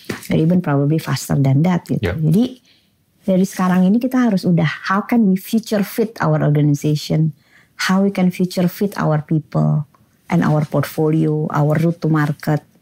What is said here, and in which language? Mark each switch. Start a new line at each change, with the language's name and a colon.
English: Or even probably faster than that gitu.
Indonesian: Jadi dari sekarang ini kita harus how can we future fit our organization?
English: How we can future fit our people and our portfolio, our route to market.